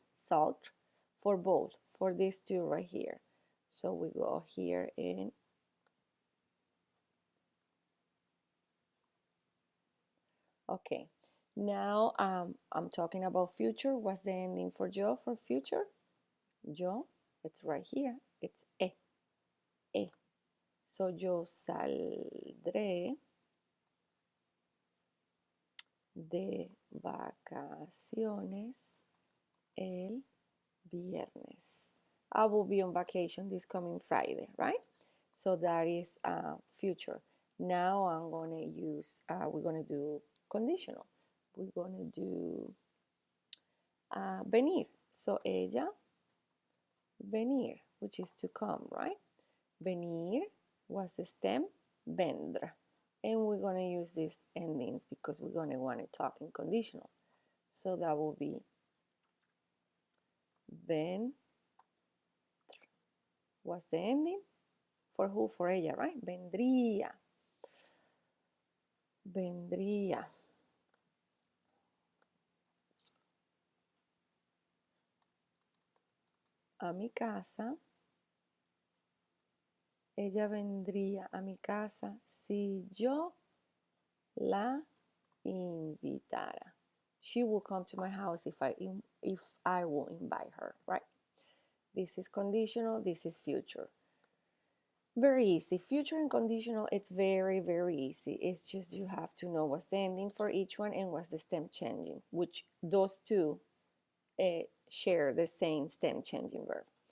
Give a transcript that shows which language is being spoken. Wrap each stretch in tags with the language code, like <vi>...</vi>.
<en>Salt, for both, for these two right here. So we go here and okay, now I'm talking about future. What's the ending for yo for future? Yo, it's right here, it's e, e.</en> <es>So yo saldré de vacaciones el viernes.</es> <en>I will be on vacation this coming Friday, right? So that is future. Now I'm gonna use, we're gonna do conditional. We're gonna do venir. So ella, venir, which is to come, right? Venir was the stem, vendrá. And we're going to use these endings because we're going to want to talk in conditional. So that will be ven. What's the ending? For who? For ella, right? Vendría.</en> <es>Vendría. A mi casa. Ella vendría a mi casa si yo la invitara.</es> <en>She will come to my house if I will invite her, right? This is conditional, this is future. Very easy. Future and conditional, it's very, very easy. It's just you have to know what's the ending for each one and what's the stem changing, which those two share the same stem changing verb.</en>